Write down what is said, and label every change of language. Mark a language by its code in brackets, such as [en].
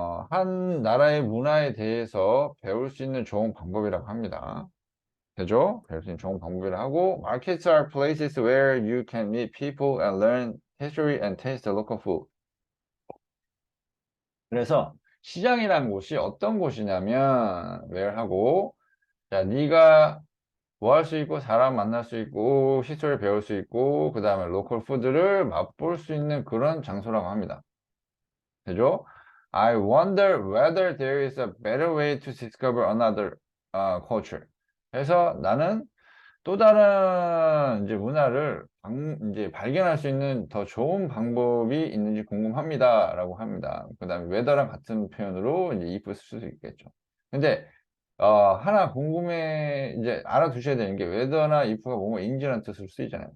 [ko] 한 나라의 문화에 대해서 배울 수 있는 좋은 방법이라고 합니다. 되죠? 배울 수 있는 좋은 방법이라고 하고 [en] Markets are places where you can meet people and learn history and taste the local food. [ko] 그래서 시장이라는 곳이 어떤 곳이냐면 where 하고 자, 네가 뭐 할 수 있고 사람 만날 수 있고 히스토리 배울 수 있고 그 다음에 로컬 푸드를 맛볼 수 있는 그런 장소라고 합니다. 되죠? [en] I wonder whether there is a better way to discover another culture. [ko] 그래서 나는 또 다른 이제 문화를 이제 발견할 수 있는 더 좋은 방법이 있는지 궁금합니다라고 합니다. 그다음에 whether랑 같은 표현으로 이제 if 쓸 수 있겠죠. 근데 하나 궁금해 이제 알아두셔야 되는 게 whether나 if가 뭐뭐 인지라는 뜻으로 쓰이잖아요.